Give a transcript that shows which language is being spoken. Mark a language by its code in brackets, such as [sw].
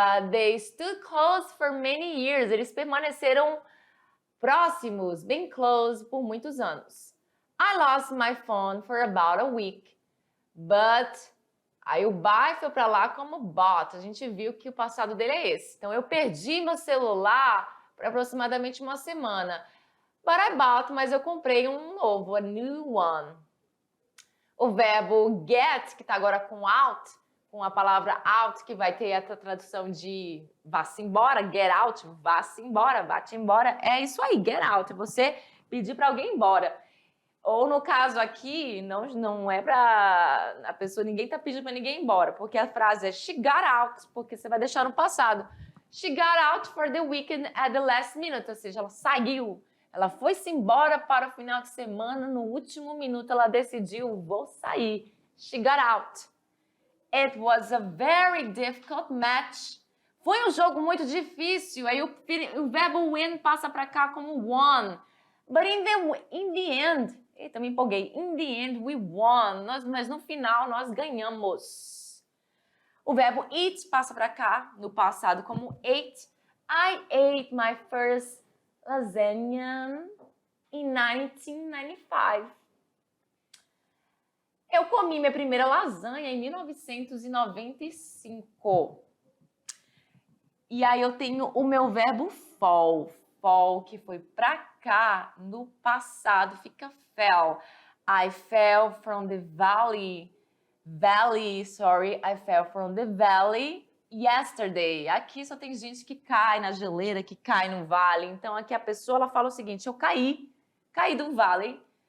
[en] They stood close for many years. [pt] Eles permaneceram próximos, bem close, por muitos anos. [en] I lost my phone for about a week, but... [pt] Aí o buy foi para lá como bought. A gente viu que o passado dele é esse. Então, eu perdi meu celular por aproximadamente uma semana. [en] But I bought, [pt] mas eu comprei um novo, [en] a new one. [pt] O verbo get, que está agora com out, com a palavra out, que vai ter a tradução de vá-se embora, get out, vá-se embora, vá-te embora. É isso aí, get out. Você pedir para alguém ir embora. Ou no caso aqui, não é pra a pessoa, ninguém tá pedindo pra ninguém ir embora, porque a frase é [en] she got out, [pt] porque você vai deixar no passado. [en] She got out for the weekend at the last minute, [pt] ou seja, ela saiu, ela foi-se embora para o final de semana, no último minuto ela decidiu, vou sair. [en] She got out. It was a very difficult match. [pt] Foi um jogo muito difícil, aí o verbo win passa pra cá como won. [en] But in the end, [pt] Eita, me empolguei. [en] In the end, we won. [pt] Mas no final, nós ganhamos. O verbo eat passa para cá, no passado, como ate. [en] I ate my first lasagna in 1995. [pt] Eu comi minha primeira lasanha em 1995. E aí eu tenho o meu verbo fall. Fall, que foi pra cá no passado, fica fell. [en] I fell from the valley. I fell from the valley yesterday. [pt] Aqui só tem gente que cai na geleira, que cai no vale. Então aqui a pessoa ela fala o seguinte: eu caí do vale.